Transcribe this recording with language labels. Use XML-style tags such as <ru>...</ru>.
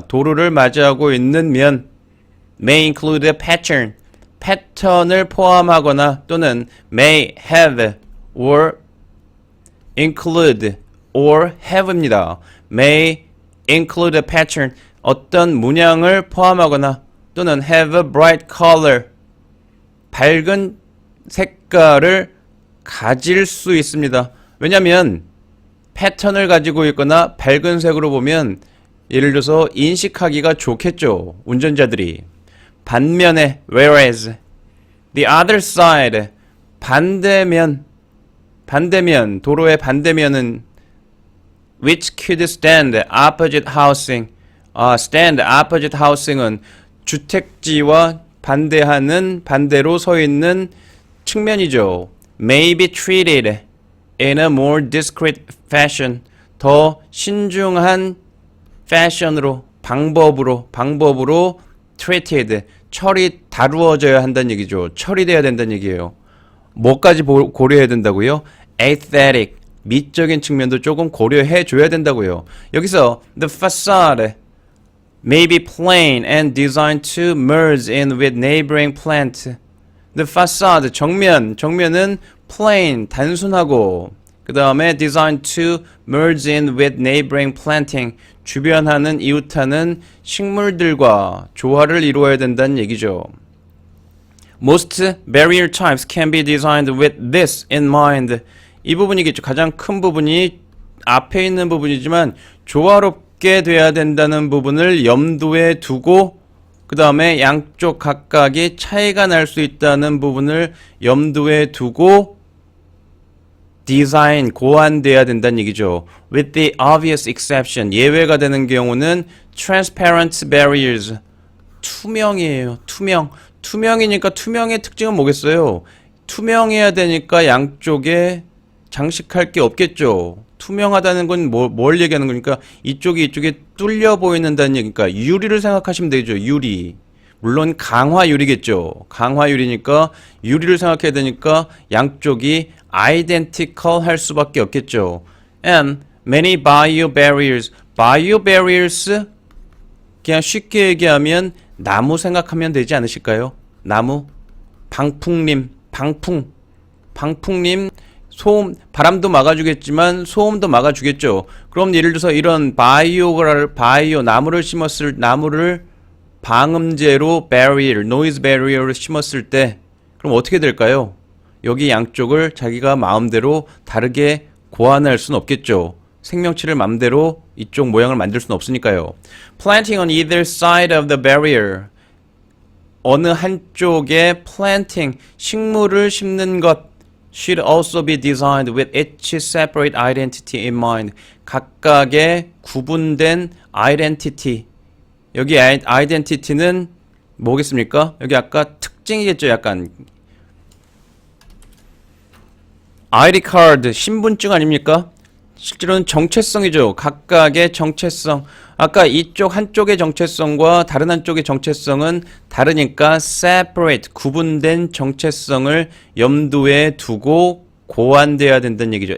<ko>도로를 맞이하고 있는 면</ko> <en>may include a pattern</en> <ko>패턴을 포함하거나 또는</ko> <en>may have or include or have입니다. may include a pattern</en> <ko>어떤 문양을 포함하거나 또는</ko> <en>have a bright color</en> <ko>밝은 색깔을 가질 수 있습니다. 왜냐하면 패턴을 가지고 있거나 밝은 색으로 보면 예를 들어서 인식하기가 좋겠죠. 운전자들이. 반면에</ko> <en>whereas the other side</en> <ko>반대면 도로의 반대면은</ko> <en>which could stand opposite housing stand opposite housing은</en> <ko>주택지와 반대로 서 있는 측면이죠.</ko> <en>may be treated in a more discreet fashion</en> <ko>더 신중한</ko> <en>fashion으로 방법으로 treated</en> <ko>다루어져야 한다는 얘기죠. 처리돼야 된다는 얘기예요. 뭐까지 고려해야 된다고요? aesthetic 미적인 측면도 조금 고려해 줘야 된다고요.</ko> <en>여기서 the facade may be plain and designed to merge in with neighboring plant.</en> <ko>The facade 정면은 plain 단순하고 그 다음에</ko> <en>designed to merge in with neighboring planting</en> <ko>주변하는 이웃하는 식물들과 조화를 이루어야 된다는 얘기죠.</ko> <en>Most barrier types can be designed with this in mind.</en> <ko>이 부분이겠죠. 가장 큰 부분이 앞에 있는 부분이지만 조화롭게 돼야 된다는 부분을 염두에 두고 그 다음에 양쪽 각각이 차이가 날 수 있다는 부분을 염두에 두고 디자인, 고안돼야 된다는 얘기죠.</ko> <en>With the obvious exception,</en> <ko>예외가 되는 경우는</ko> <en>transparent barriers,</en> <ko>투명이에요. 투명이니까 투명의 특징은 뭐겠어요? 투명해야 되니까 양쪽에 장식할 게 없겠죠. 투명하다는 건 뭘 얘기하는 거니까 이쪽에 뚫려 보이는다는 얘기니까 유리를 생각하시면 되죠. 유리. 물론 강화유리겠죠. 강화유리니까 유리를 생각해야 되니까 양쪽이 identical 할 수밖에 없겠죠.</ko> <en>And many biobarriers.</en> <ko>biobarriers 그냥 쉽게 얘기하면 나무 생각하면 되지 않으실까요? 나무, 방풍림, 방풍림 소음, 바람도 막아주겠지만 소음도 막아주겠죠. 그럼 예를 들어서 이런 나무를 심었을 나무를 방음제로 noise barrier를 심었을 때 그럼 어떻게 될까요? 여기 양쪽을 자기가 마음대로 다르게 고안할 수는 없겠죠. 생명체를 마음대로 이쪽 모양을 만들 수는 없으니까요.</ko> <en>Planting on either side of the barrier.</en> <ko>어느 한쪽에</ko> <en>planting,</en> <ko>식물을 심는 것</ko> <en>should also be designed with each separate identity in mind.</en> <ko>각각의 구분된 identity. 여기 identity는 뭐겠습니까? 여기 아까 특징이겠죠. 약간 ID card, 신분증 아닙니까? 실제로는 정체성이죠. 각각의 정체성. 아까 이쪽 한쪽의 정체성과 다른 한쪽의 정체성은 다르니까 separate, 구분된 정체성을 염두에 두고 고안돼야 된다는 얘기죠.</ko>